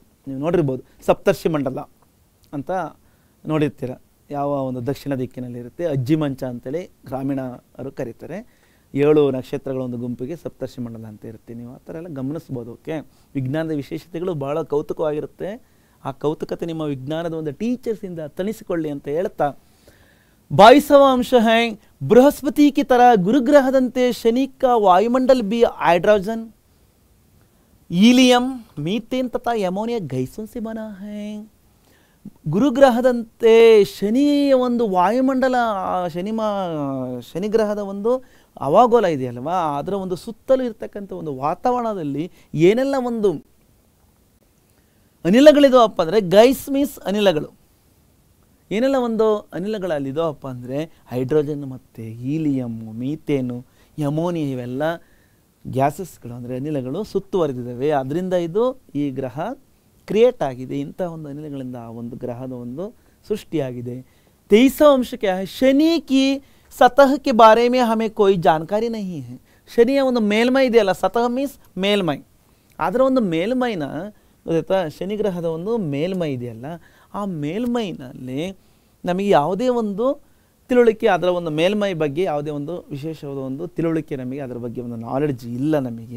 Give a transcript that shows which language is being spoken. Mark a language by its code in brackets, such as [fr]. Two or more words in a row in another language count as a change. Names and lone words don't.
[kn] ನೀವು ನೋಡಿರ್ಬೋದು, ಸಪ್ತರ್ಷಿ ಮಂಡಲ ಅಂತ ನೋಡಿರ್ತೀರ, ಯಾವ ಒಂದು ದಕ್ಷಿಣ ದಿಕ್ಕಿನಲ್ಲಿರುತ್ತೆ. ಅಜ್ಜಿ ಮಂಚ ಅಂತೇಳಿ ಗ್ರಾಮೀಣರು ಕರೀತಾರೆ. 7 ನಕ್ಷತ್ರಗಳ ಒಂದು ಗುಂಪಿಗೆ ಸಪ್ತರ್ಷಿ ಮಂಡಲ ಅಂತ ಇರುತ್ತೆ. ನೀವು ಆ ಥರ ಎಲ್ಲ ಗಮನಿಸ್ಬೋದು. ಓಕೆ, ವಿಜ್ಞಾನದ ವಿಶೇಷತೆಗಳು ಭಾಳ ಕೌತುಕವಾಗಿರುತ್ತೆ. ಆ ಕೌತುಕತೆ ನಿಮ್ಮ ವಿಜ್ಞಾನದ ಒಂದು ಟೀಚರ್ಸಿಂದ ತಣಿಸಿಕೊಳ್ಳಿ ಅಂತ ಹೇಳ್ತಾ, [hi] 22वां अंश है. बृहस्पति की तरह गुरुग्रहದಂತೆ शनि का वायुमंडल भी हाइड्रोजन, हीलियम, मीथेन तथा एमोनिया गैसों से बना है. [kn] ಗುರುಗ್ರಹದಂತೆ ಶನಿಯ ಒಂದು ವಾಯುಮಂಡಲ, ಶನಿಗ್ರಹದ ಒಂದು ಹವಾಗೋಲ ಇದೆಯಲ್ವಾ, ಅದರ ಒಂದು ಸುತ್ತಲೂ ಇರ್ತಕ್ಕಂಥ ಒಂದು ವಾತಾವರಣದಲ್ಲಿ ಏನೆಲ್ಲ ಒಂದು ಅನಿಲಗಳಿದಾವಪ್ಪ ಅಂದರೆ, [en] gas means [kn] ಅನಿಲಗಳು, ಏನೆಲ್ಲ ಒಂದು ಅನಿಲಗಳಲ್ಲಿದಾವಪ್ಪ ಅಂದರೆ ಹೈಡ್ರೋಜನ್ ಮತ್ತು ಹೀಲಿಯಮ್ಮು, ಮೀಥೇನು, ಅಮೋನಿಯಾ ಇವೆಲ್ಲ ಗ್ಯಾಸಸ್ಗಳು ಅಂದರೆ ಅನಿಲಗಳು ಸುತ್ತುವರೆದಿದ್ದಾವೆ. ಅದರಿಂದ ಇದು ಈ ಗ್ರಹ ಕ್ರಿಯೇಟ್ ಆಗಿದೆ. ಇಂಥ ಒಂದು ಅನಿಲಗಳಿಂದ ಆ ಒಂದು ಗ್ರಹದ ಒಂದು ಸೃಷ್ಟಿಯಾಗಿದೆ. [hi] 23 अंश क्या है, शनि की सतह के बारे में हमें कोई जानकारी नहीं है. [kn] ಶನಿಯ ಒಂದು ಮೇಲ್ಮೈ ಇದೆಯಲ್ಲ, ಸತಃ ಮೀನ್ಸ್ ಮೇಲ್ಮೈ, ಅದರ ಒಂದು ಮೇಲ್ಮೈನ ಗೊತ್ತಾಯ್ತಾ, ಶನಿ ಗ್ರಹದ ಒಂದು ಮೇಲ್ಮೈ ಇದೆಯಲ್ಲ, ಆ ಮೇಲ್ಮೈನಲ್ಲಿ ನಮಗೆ ಯಾವುದೇ ಒಂದು ತಿಳುವಳಿಕೆ, ಅದರ ಒಂದು ಮೇಲ್ಮೈ ಬಗ್ಗೆ ಯಾವುದೇ ಒಂದು ವಿಶೇಷವಾದ ಒಂದು ತಿಳುವಳಿಕೆ ನಮಗೆ ಅದರ ಬಗ್ಗೆ ಒಂದು ನಾಲೆಡ್ಜ್ ಇಲ್ಲ ನಮಗೆ.